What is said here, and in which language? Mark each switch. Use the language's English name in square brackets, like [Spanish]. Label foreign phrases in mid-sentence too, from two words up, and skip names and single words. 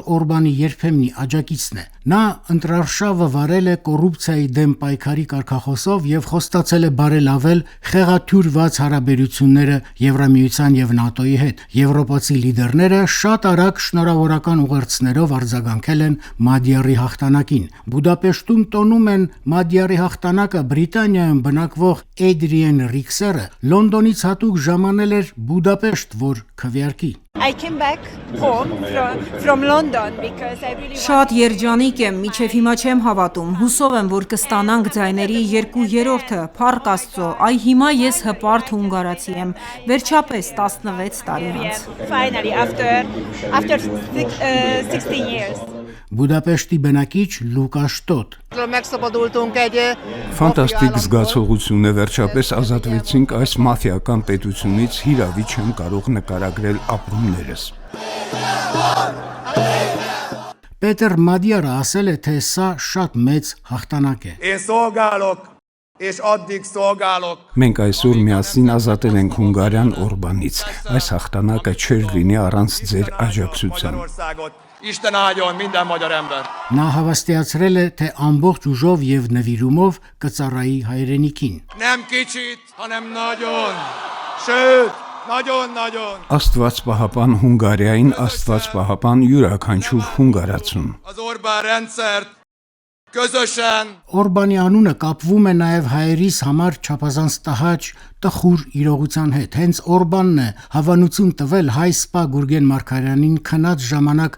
[Armenian] Օրբանի երբեմնի աջակիցն է։ Նա ընտրարշավը վարել է կոռուպցիայի դեմ պայքարի կարգախոսով եւ խոստացել է բարելավել խեղաթյուրված հարաբերությունները Եվրամիության եւ ՆԱՏՕ-ի հետ։ Եվրոպացի լիդերները շատ արագ շնորհավորական ուղերձներով արձագանքել են Մադիարի հաղթանակին։ Բուդապեշտում տոնում են Մադիարի հաղթանակը Բրիտանիայում բնակվող Էդրիեն Ռիքսերը Լոնդոնից հատուկ ժամանել էր Բուդապեշտ, որ քվեարկի։ [English] I came back home from London because I really [Armenian] Շատ երջանիկ եմ, միչև հիմա չեմ հավատում։ Հուսով եմ, որ կստանանք ձայների 2/3-ը։ Փառք Աստծո, այ հիմա ես հպարտ հունգարացի եմ, վերջապես 16 տարի անց։ [English] finally after 16 years. [Armenian] Բուդապեշտի բնակիչ Լուկա Շտոտ։ Ֆանտաստիկ զգացողություն է, վերջապես ազատվեցինք այս մաֆիական պետությունից, հիրավի չեմ կարող նկարագրել ապրումներս։ Պետեր Մադիարը ասել է, թե սա շատ մեծ հաղթանակ է։ Մենք այսօր միասին ազատել ենք Հունգարիան Օրբանից։ Այս հաղթանակը չէր լինի առանց ձեր աջակցության։ [Hungarian] Isten áldjon minden magyar ember. [Armenian] Նա հավաստիացրել է, թե ամբողջ ուժով եւ նվիրումով կծառայի հայրենիքին։ [Hungarian] Nem kicsit, hanem nagyon. Sőt, nagyon. [Armenian] Աստված պահապան Հունգարիային, Աստված պահապան յուրաքանչյուր հունգարացուն։ [Hungarian] Az Orbán rendszert közösen [Armenian] Օրբանի անունը կապվում է նաև հայերիս համար չափազանց տհաճ տխուր իրողության հետ։ Հենց Օրբանն է հավանություն տվել հայ սպա Գուրգեն Մարգարյանին քնած ժամանակ